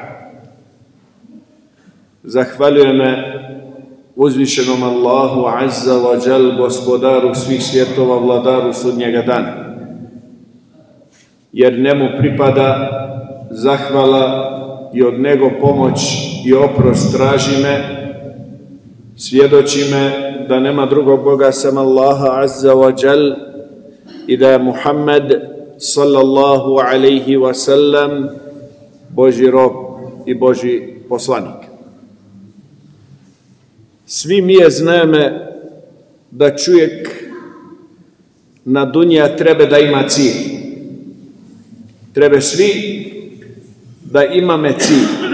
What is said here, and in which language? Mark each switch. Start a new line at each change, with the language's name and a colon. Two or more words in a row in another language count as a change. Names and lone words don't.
Bosnian: zahvaljujeme uzvišenom Allahu
Arabic: عز وجل,
Bosnian: gospodaru svih svjetova, vladaru sudnjega dana. Jer njemu pripada zahvala i od njega pomoć i oprost traži me, svjedoči me da nema drugog Boga sem Allaha
Arabic: عز وجل
Bosnian: i da je Muhammed
Arabic: صلى الله عليه وسلم
Bosnian: Božji rob i Božji poslanik. Svi mi je zname da čovjek na dunja treba da ima cilj. Treba svi da imame cilj.